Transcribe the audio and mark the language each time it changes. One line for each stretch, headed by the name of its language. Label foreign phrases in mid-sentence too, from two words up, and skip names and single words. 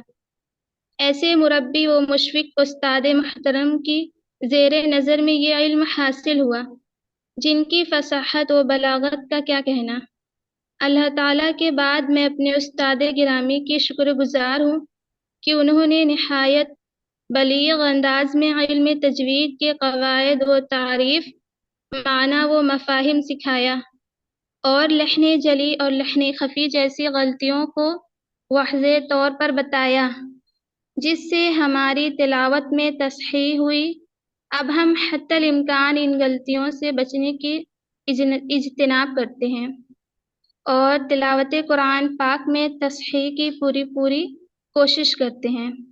Urdu: ایسے مربی و مشفق استاد محترم کی زیر نظر میں یہ علم حاصل ہوا، جن کی فصاحت و بلاغت کا کیا کہنا۔ اللہ تعالیٰ کے بعد میں اپنے استاد گرامی کی شکر گزار ہوں کہ انہوں نے نہایت بلیغ انداز میں علم تجوید کے قواعد و تعریف، معنی و مفاہیم سکھایا اور لحن جلی اور لحن خفی جیسی غلطیوں کو واضح طور پر بتایا، جس سے ہماری تلاوت میں تصحیح ہوئی۔ اب ہم حتی الامکان ان غلطیوں سے بچنے کی اجتناب کرتے ہیں اور تلاوت قرآن پاک میں تصحیح کی پوری کوشش کرتے ہیں۔